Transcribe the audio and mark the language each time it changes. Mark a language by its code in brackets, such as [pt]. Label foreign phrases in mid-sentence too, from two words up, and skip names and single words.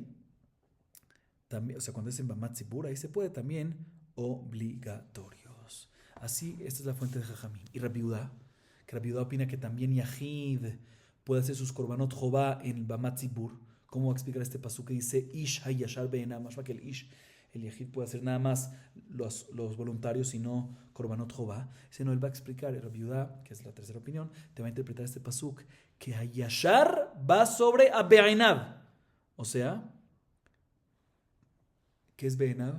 [es] También, o sea, cuando es en [he] במת ציבור, [es] ahí se puede también obligatorios. Así, esta es la fuente de Jajamim. Y Rabbi Yehuda, que Rabbi Yehuda opina que también Yahid puede hacer sus [he] קרבנות חובה [es] en [he] במת ציבור. [es] ¿Cómo va a explicar este pasuk que dice [he] איש הישר בעיניו? [es] Más que el Ish, el Yahid puede hacer nada más los voluntarios y no [he] קרבנות חובה. [es] Ese no, él va a explicar, el Rabbi Yehuda, que es la tercera opinión, te va a interpretar este pasuk que hayashar va sobre a be'enav. O sea, ¿qué es be'enav?